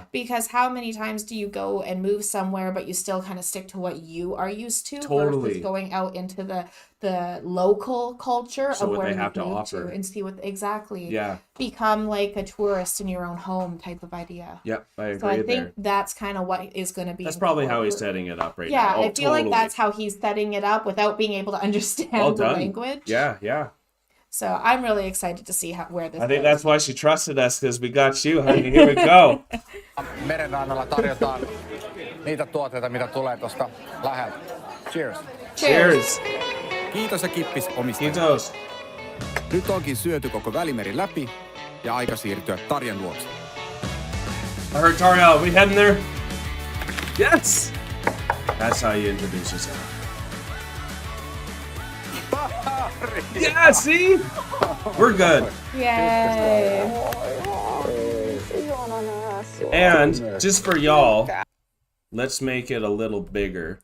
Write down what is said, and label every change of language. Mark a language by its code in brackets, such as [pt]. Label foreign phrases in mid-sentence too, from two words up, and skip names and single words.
[en] Because how many times do you go and move somewhere, but you still kind of stick to what you are used to, versus going out into the local culture of where you have to offer and see what become like a tourist in your own home type of idea. Yep, I agree. So I think that's kind of what is going to be. That's probably how he's setting it up right now. Yeah, I feel like that's how he's setting it up without being able to understand the language. Yeah. So I'm really excited to see where this. I think that's why she trusted us, because we got you, honey. Here we go. [fi] Merenrannalla tarjotaan niitä tuotteita, mitä tulee tuosta läheltä. [en] Cheers. Cheers. [fi] Kiitos ja kippis omistajille. Kiitos. Nyt onkin syöty koko Välimeri läpi ja aika siirtyä Tarjan luokse. [en] I heard Tarja, are we heading there? Yes! That's how you introduce yourself. Yeah, see? We're good. Yay. And just for y'all, let's make it a little bigger.